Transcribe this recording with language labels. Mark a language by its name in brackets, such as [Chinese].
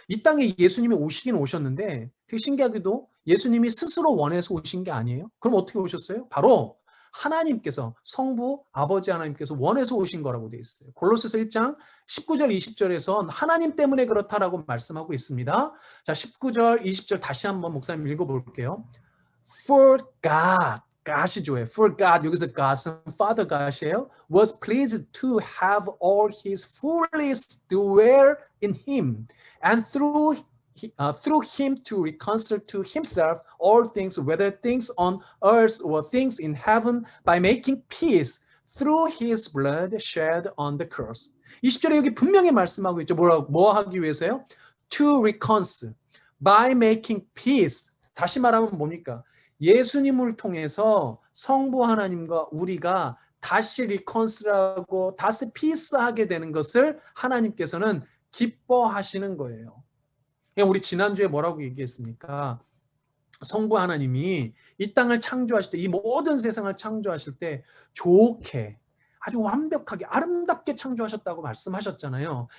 [Korean] 이 땅에 예수님이 오시긴 오셨는데 되게 신기하게도 예수님이 스스로 원해서 오신 게 아니에요. 그럼 어떻게 오셨어요? 바로 하나님께서, 성부 아버지 하나님께서 원해서 오신 거라고 되어 있어요. 골로새서 1장 19절 20절에선 하나님 때문에 그렇다라고 말씀하고 있습니다. 자, 19절 20절 다시 한번 목사님 읽어볼게요. [English] For God, [Korean] God이 좋아요. For God, 여기서 God은 Father God이에요. [English] Was pleased to have all His fullness dwell in Him, and through Him to reconcile to Himself all things, whether things on earth or things in heaven, by making peace through His blood shed on the cross. [Korean] 20절에 여기 분명히 말씀하고 있죠. 뭐 하기 위해서요? [English] To reconcile, by making peace. [Korean] 다시 말하면 뭡니까? 예수님을 통해서 성부 하나님과 우리가 다시 리컨스하고 다시 피스하게 되는 것을 하나님께서는 기뻐하시는 거예요. 우리 지난주에 뭐라고 얘기했습니까? 성부 하나님이 이 땅을 창조하실 때, 이 모든 세상을 창조하실 때 좋게, 아주 완벽하게 아름답게 창조하셨다고 말씀하셨잖아요.